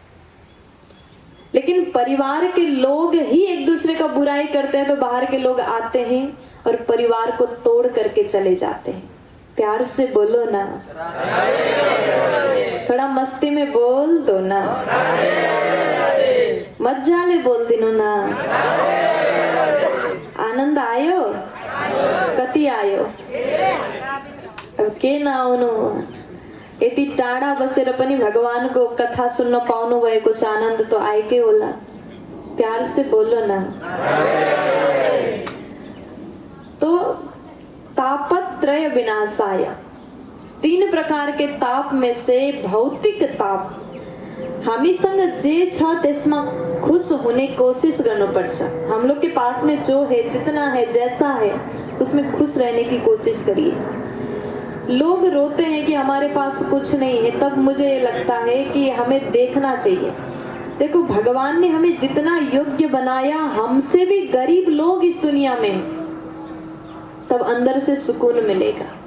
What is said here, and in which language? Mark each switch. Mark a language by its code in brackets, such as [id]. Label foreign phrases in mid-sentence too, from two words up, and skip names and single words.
[hi] लेकिन परिवार के लोग ही एक दूसरे का बुराई करते हैं तो बाहर के लोग आते हैं और परिवार को तोड़ करके चले जाते हैं। प्यार से बोलो ना, थोड़ा मस्ती में बोल दो ना, मजा ले बोल दिनो ना। [ne] आनंद आयो, कति आयो, अब के ना आउनु। यति टाढा बसेर पनि भगवान को कथा सुन्न पाउनु भएको छ, आनन्द तो आएकै होला। [hi] प्यार से बोलो ना। तो [sa] तापत्रय विनाशाय, [hi] 3 प्रकार के ताप में से भौतिक ताप [ne] हामीसँग जे छ त्यसमा खुश [hi] होने कोशिश गर्नुपर्छ। हम लोग के पास में जो है, जितना है, जैसा है, उसमें खुश रहने की कोशिश करिए। लोग रोते हैं कि हमारे पास कुछ नहीं है, तब मुझे लगता है कि हमें देखना चाहिए। देखो, भगवान ने हमें जितना योग्य बनाया, हमसे भी गरीब लोग इस दुनिया में हैं, तब अंदर से सुकून मिलेगा।